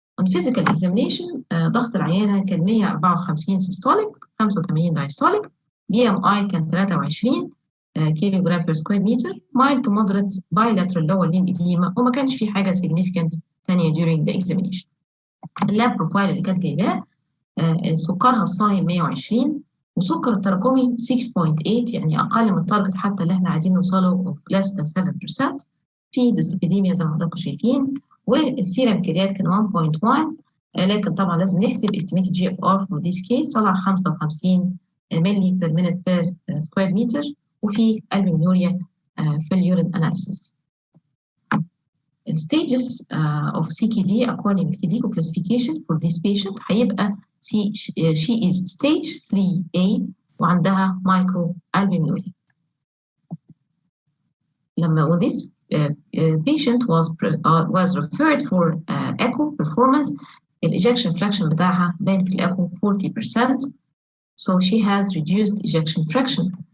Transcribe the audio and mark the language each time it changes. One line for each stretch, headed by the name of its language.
English: on physical examination
Arabic: ضغط العيانة كان
English: 154 systolic 85 diastolic، BMI كان 23 كيلو جرام per square meter، mild to moderate bilateral lower limb edema،
Arabic: وما كانش في حاجة
English: significant ثانية during the examination.
Arabic: اللاب بروفايل اللي كانت جايباه سكرها الصايم 120، وسكر التراكمي 6.8، يعني أقل من التارجت حتى اللي احنا عايزين نوصله
English: of less than 7%.
Arabic: في ديسليبيديميا زي ما حضراتكم شايفين، والسيرم كريات كان 1.1، لكن طبعا لازم نحسب
English: estimated GFR for this case
Arabic: طلع 55 ملي
English: per minute per square meter،
Arabic: وفي البومينوريا في اليورين اناليسيس.
English: الستيجز of CKD according to KDIGO classification for this patient هيبقى she is stage 3A وعندها microalbuminuria. لما this patient was referred for echo performance, ejection fraction
Arabic: بتاعها بان في الأكو
English: 40%, so she has reduced ejection fraction.